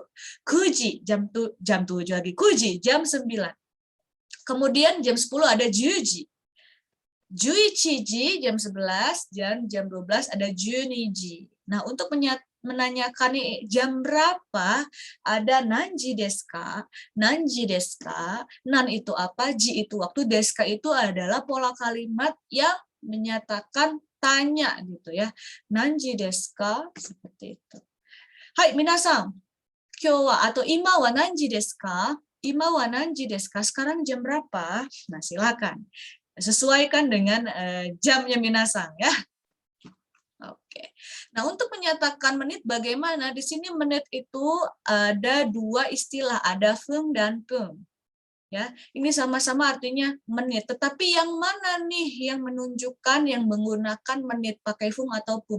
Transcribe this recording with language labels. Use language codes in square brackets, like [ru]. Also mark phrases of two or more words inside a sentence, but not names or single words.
[id] Kuji, jam 7 lagi. Kuji, jam 9. Kemudian jam 10 ada juji. Juichiji, jam 11, dan jam 12 ada juniji. Nah, untuk menanyakan jam berapa, ada [ja] 何時ですか、何時ですか, [id] nan itu apa, ji itu waktu, [ja] ですか [id] itu adalah pola kalimat yang menyatakan tanya gitu ya. [ja] 何時ですか, [id] seperti itu. [ja] はい、みなさん、今日は atau 今は何時ですか? 今は何時ですか? [id] Sekarang jam berapa? Nah, silakan. Sesuaikan dengan jamnya minasang ya. Oke. Oke. Nah, untuk menyatakan menit bagaimana? Di sini menit itu ada dua istilah, ada fung dan pung. Ya, ini sama-sama artinya menit. Tetapi yang mana nih yang menunjukkan yang menggunakan menit pakai fung atau pung?